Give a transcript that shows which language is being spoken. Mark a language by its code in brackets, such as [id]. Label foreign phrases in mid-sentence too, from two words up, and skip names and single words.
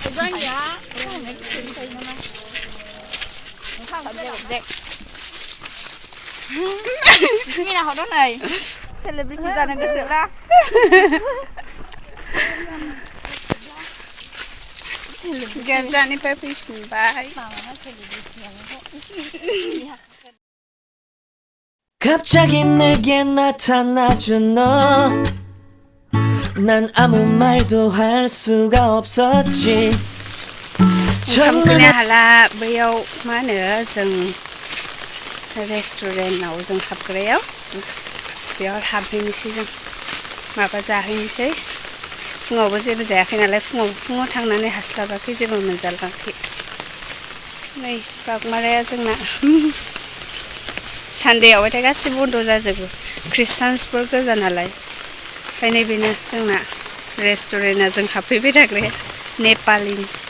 [brx] सेलेब्रिटि जानो गोसोब्ला गिर्जानिफ्राय फैफिनबाय [ko] 갑자기 내게 나타나준 너 난 아무 말도 할 수가 없었지 [brx] ओंखामखौनो हाला बैयाव मा होनो जों रेस्टुरेन्टआव जों हाबग्रायाव बेयाव हाबहैनोसै जों माबा जाहैनोसै फुङावबो जेबो जायाखै नालाय फुङाव थांनानै हास्लाबाखै जेबो मोनजालाखै नै बागमाराया जोंना सानदेआवबाथाय गासिबो बन्द' जाजोबो ख्रिस्टानसफोर गोजा नालाय ओंखायनो बेनो जोंना रेस्टुरेन्टआ जों हाबफैबाय थाग्राया नेपालिनि